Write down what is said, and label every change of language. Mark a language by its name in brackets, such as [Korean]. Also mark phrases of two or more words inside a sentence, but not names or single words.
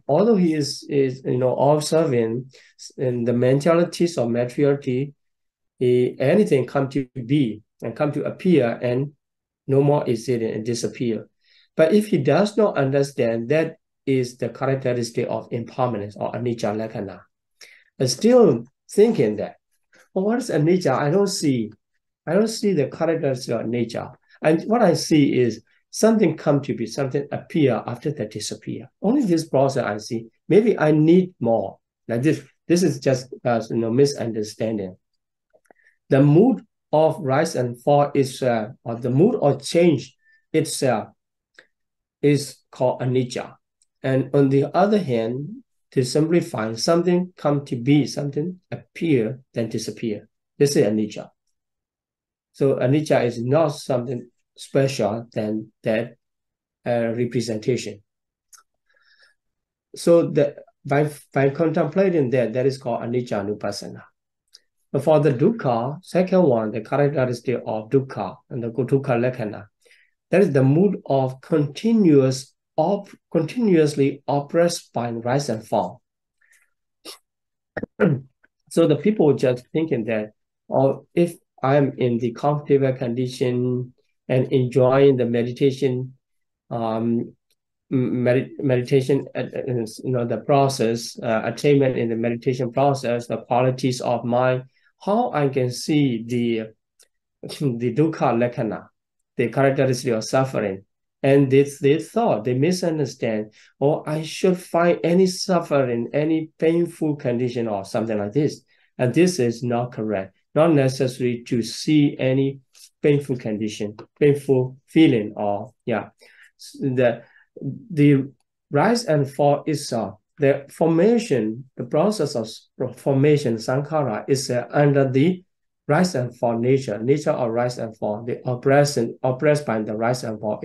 [English] Although he is observing in the mentalities or materiality, anything come to be and come to appear and no more existing and disappear. But if he does not understand, that is the characteristic of impermanence or [Pali] anicca lakkhana. [English] But still thinking that, well, what is anicca? I don't see the characteristic of nature. And what I see is something come to be, something appear after that disappear. Only this process I see. Maybe I need more. Like this is just misunderstanding. The mood of rise and fall is, or the mood of change itself is called anicca. And on the other hand, to simplify, something come to be, something appear, then disappear. This is anicca. So anicca is not something special than that representation. So by contemplating that is called [Pali] anicca nupassana. [English] But for the dukkha, second one, the characteristic of dukkha and the [Pali] dukkha lakkhana, [English] that is the mood of continuously oppressed by rise and fall. So the people just thinking that, if I'm in the comfortable condition and enjoying the meditation, meditation, the process, attainment in the meditation process, the qualities of mind, how I can see the [Pali] dukkha lakkhana, [English] the characteristic of suffering. And they thought, they misunderstand, I should find any suffering, any painful condition or something like this. And this is not correct. Not necessary to see any painful condition, painful feeling, or the rise and fall itself, the formation, the process of formation, sankhara, is under the rise and fall nature of rise and fall, the oppressed by the rise and fall.